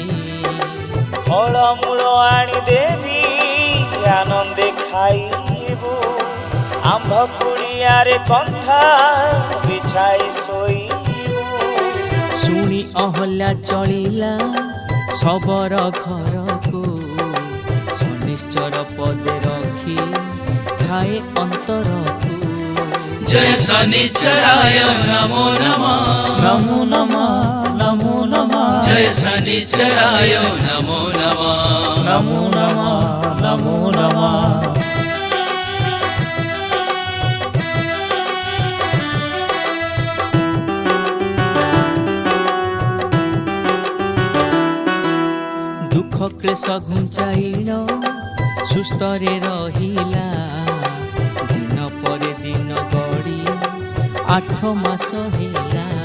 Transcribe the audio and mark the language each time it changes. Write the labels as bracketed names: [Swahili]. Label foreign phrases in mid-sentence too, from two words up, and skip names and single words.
[Odia] ଫଳମୂଳ ଆଣି ଦେବି ଆନନ୍ଦେ ଖାଇବୁ, ଆମ୍ଭ କୁଡ଼ିଆରେ କନ୍ଥା ବିଛାଇ ଶୋଇବୁ। ଶୁଣି ଅହଲ୍ୟା ଚଳିଲା ଶବର ଘରକୁ, ଶନିଶ୍ଚର ପଦେ ରଖି ଥାଏ ଅନ୍ତରକୁ। [Sanskrit] जय शनिश्चराय नमो नमः ନମୋ ନମଃ ନମୋ ନମଃ जय शनिश्चराय नमो नमः ନମୋ ନମଃ ନମୋ ନମଃ। [Odia] ଦୁଃଖ କ୍ଲେଶ ଘୁଞ୍ଚାଇଣ ସୁସ୍ଥରେ ରହିଲା, ଦିନ ପରେ ଦିନ ଗଡ଼ି 8 ମାସ ହେଲା।